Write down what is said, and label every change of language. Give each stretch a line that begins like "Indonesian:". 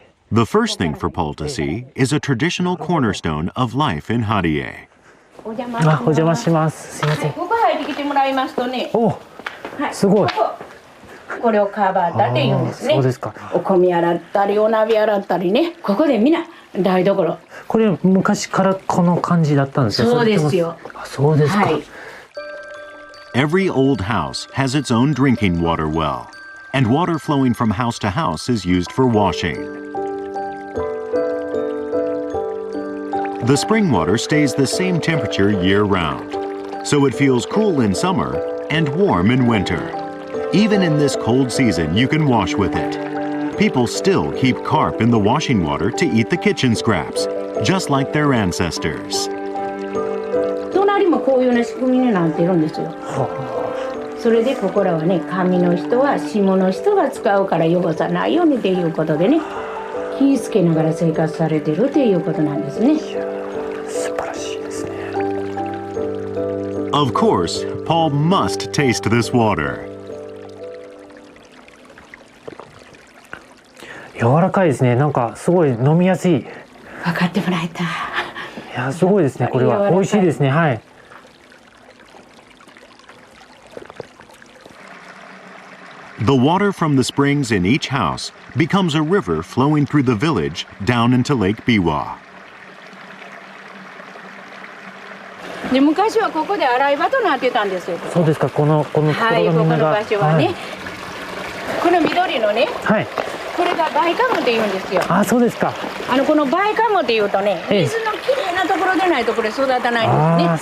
English: The first thing for Paul to see is a traditional cornerstone of life in Redeye.
Japanese: お邪魔します。すいません。ここ入ってきてもらいますとね。お、すごい。これをカバーだって言うんですね。そうですか。お米洗ったりお鍋洗ったりね。ここでみんな台所。これ昔からこの感じだったんですか。そうですよ。そうですか。
English: Every old house has its own drinking water well, and water flowing from house to house is used for washing. The spring water stays the same temperature year-round, so it feels cool in summer and warm in winter. Even in this cold season, you can wash with it. People still keep carp in the washing water to eat the kitchen scraps, just like their ancestors.
Japanese: 隣もこういうような仕組みになってるんですよ。それでここらはね、上の人は下の人が使うから汚さないようにっていうことでね、気ぃつけながら生活されてるっていうことなんですね。素晴らしいですね。
English: Of course, Paul must taste this water.
Japanese: 柔らかいですね。なんかすごい飲みやすい。分かってもらえた。いや、すごいですね。これは美味しいですね。はい。
English: The water from the springs in each house becomes a river flowing through the village down into Lake Biwa.
Japanese: で昔はここで洗い場となってたんですよ。そうですか。このところがはい、ここの場所はね、はい、この緑のね、はい、これがバイカムって言うんですよ。あ、そうですか。このバイカムっていうとね、水のきれいなところでないとこれ育たないんですね。